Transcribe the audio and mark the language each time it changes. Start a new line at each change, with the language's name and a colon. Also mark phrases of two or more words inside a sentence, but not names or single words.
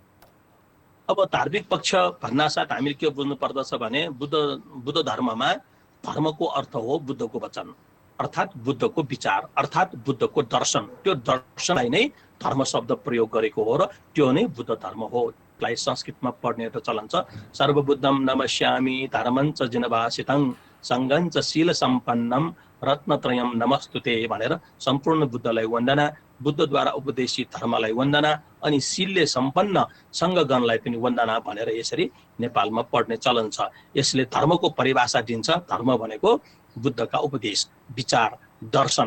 Nepali: अब धार्मिक पक्ष भन्नासाथ हामीले के बुझ्नु पर्दछ भने बुद्ध धर्ममा धर्मको अर्थ हो बुद्धको वचन, अर्थात् बुद्धको विचार, अर्थात् बुद्धको दर्शन। त्यो दर्शनलाई नै धर्म शब्द प्रयोग गरेको हो र त्यो नै बुद्ध धर्म हो। लाई संस्कृतमा पढ्ने एउटा चलन छ,
Sanskrit: सर्वबुद्धम नमस्यामि धर्मञ्च जिनवासितं सङ्गञ्च शील सम्पन्नम रत्नत्रयम नमस्तुते
Nepali: भनेर सम्पूर्ण बुद्धलाई वन्दना, बुद्धद्वारा उपदेशित धर्मलाई वन्दना, अनि शीलले सम्पन्न सङ्गगणलाई पनि वन्दना भनेर यसरी नेपालमा पढ्ने चलन छ। यसले धर्मको परिभाषा दिन्छ। धर्म भनेको बुद्धका उपदेश, विचार, दर्शन।